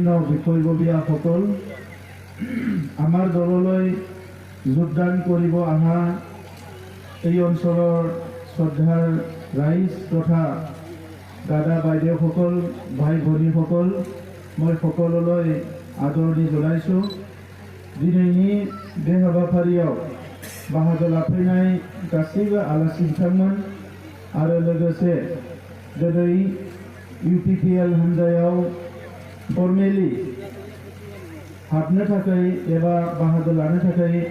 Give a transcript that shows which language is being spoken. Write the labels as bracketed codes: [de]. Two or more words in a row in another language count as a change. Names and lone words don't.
[as] বিষয়ববীয়াসকল আমাৰ দললৈ যোগদান কৰিব অহা এই অঞ্চলৰ শ্ৰদ্ধাৰ ৰাইজ তথা দাদা বাইদেউসকল ভাই ভনীসকল মই সকলোলৈ আদৰণি জনাইছোঁ [brx] दिनैनि बे हाबाफारियाव बाहागो लाफैनाय गासैबो आलासि बिथांमोन आरो लोगोसे दिनै UPPL हान्जायाव फर्मेलि हाबनो थाखाय एबा बाहागो लानो थाखाय